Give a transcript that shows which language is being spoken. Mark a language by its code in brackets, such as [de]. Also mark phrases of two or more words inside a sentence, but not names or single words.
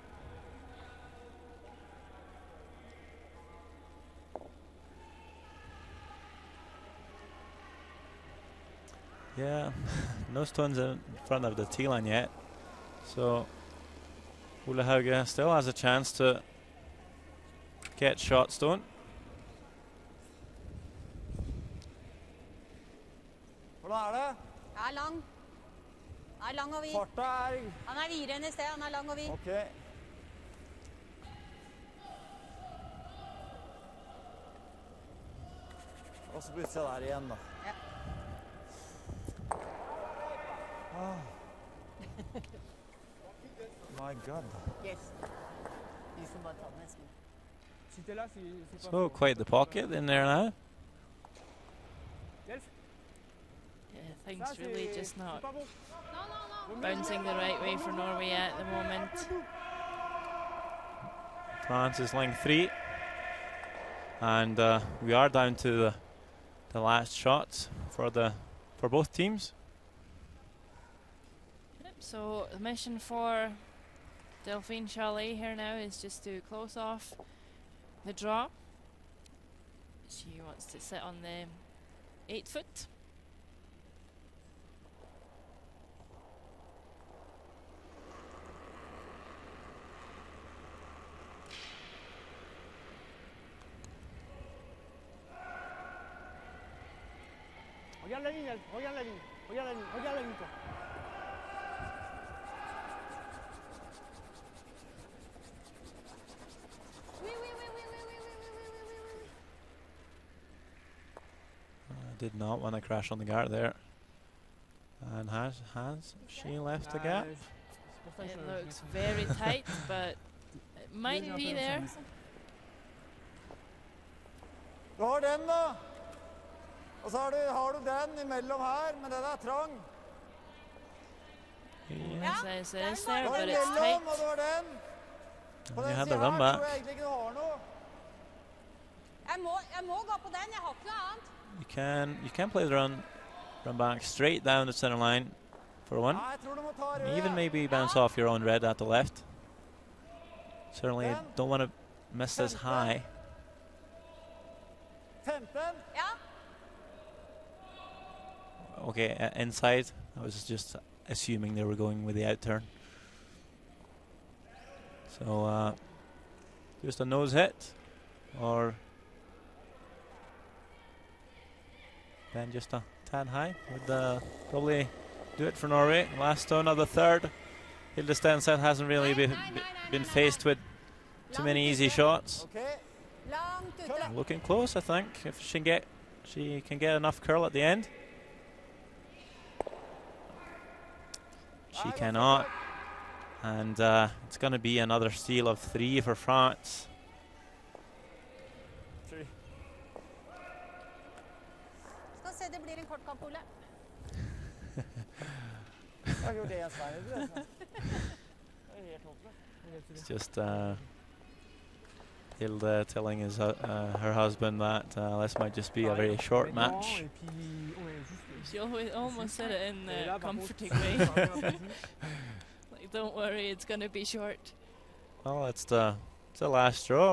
[en] Yeah, no stones in front of the tee line yet, so Ole Hauge still has a chance to get shot stone. [no] Hvordan er det? Er lang. Er lang og vid. Farta er... Han er videre enn i sted, han er lang og vid. Ok. Og så bytter jeg der igjen da. Ja. [en] Ah. My God. Yes. [no] Du får bare ta den nesten. [en] So quite the pocket in there now. Yeah, things really just not bouncing the right way for Norway at the moment. France is line 3, and we are down to the last shots for both teams. Yep, so the mission for Delphine Chalet here now is just to close off the draw. She wants to sit on the 8 foot. [fr] Regarde la ligne, regarde la ligne, regarde la ligne, regarde la ligne toi. [en] Did not want to crash on the guard there. And has she left the gap? It looks very tight, but it might be there. [no] Du har den da. Og så har du den imellom her, men den trang. [en] Yeah. So it's there, [no] Du har [en] but it's [no] imellom, [en] tight. [no] og du har den. På [en] You [no] den [en] had [no] siden [en] the run [no] her [en] back. [no] tror jeg egentlig ikke du har noe. Jeg må gå på den, jeg har ikke noe annet. [en] You can play the run back straight down the center line for one. [no] Nei, jeg tror du må ta rød. [en] Even maybe bounce off your own red at the left. Certainly don't want to miss this high. 15. [no] Ja. [en] Okay, inside. I was just assuming they were going with the out turn. So just a nose hit, or then just a tad high would probably do it for Norway. Last stone of the third. Hilde Stenseth hasn't really been faced with too many easy shots. Okay. [no] Langt ute. [en] Looking close, I think. If she can get enough curl at the end. She cannot, and it's going to be another steal of 3 for France. [no] Skal se, det blir en kort kamp, Ole. Jeg har gjort det en stein, det er helt håpløst. [en] It's just Hilde telling her husband that this might just be a very short match. She almost said it in a comforting way. Like, don't worry, it's going to be short. Well, it's the last draw.